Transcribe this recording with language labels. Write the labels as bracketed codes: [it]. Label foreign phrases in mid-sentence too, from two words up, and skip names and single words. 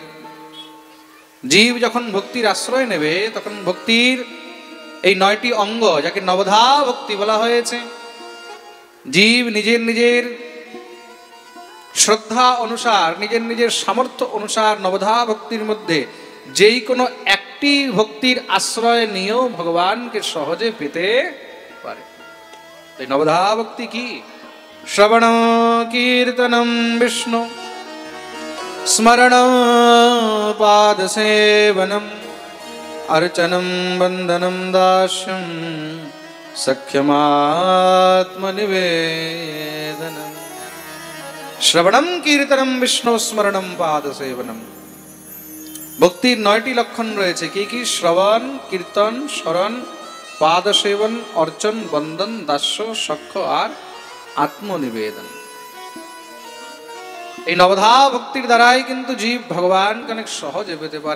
[bn] জীব যখন ভক্তির আশ্রয় নেবে তখন ভক্তির এই 9টি অঙ্গ, যাকে নবধা ভক্তি বলা হয়েছে, জীব নিজের নিজের শ্রদ্ধা অনুসার, নিজের নিজের সামর্থ্য অনুসার নবধা ভক্তির মধ্যে যেই কোনো একটি ভক্তির আশ্রয় নিয়েও ভগবানকে সহজে পেতে পারে। এই নবধা ভক্তি কি? [sa] শ্রবণ কীর্তনম বিষ্ণু স্মরণ পাদ সেবনম अर्चनं वंदनं दास्यं सख्यमात्मनिवेदनम्। श्रवणं कीर्तनं विष्णु स्मरणं पाद सेवनम। [bn] ভক্তির 9টি লক্ষণ রয়েছে। কি কি? শ্রবণ, কীর্তন, স্মরণ, পাদ সেবন, অর্চন, বন্দন, দাস্য, সখ্য আর আত্মনিবেদন। এই নবধা ভক্তির দ্বারাই কিন্তু জীব ভগবানকে অনেক সহজে পেতে পারে।